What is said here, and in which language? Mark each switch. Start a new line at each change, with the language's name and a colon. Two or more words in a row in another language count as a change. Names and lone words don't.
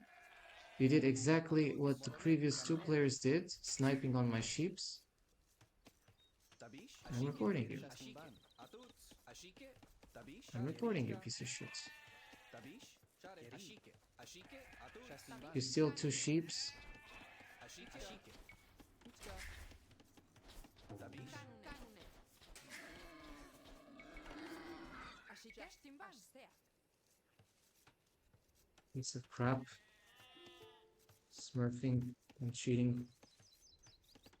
English: You did exactly what the previous two players did, sniping on my sheeps. I'm reporting you. I'm reporting you, piece of shit. You steal two sheeps. Canunel. Ashike. Ashsea. Piece of crap. Smurfing and cheating.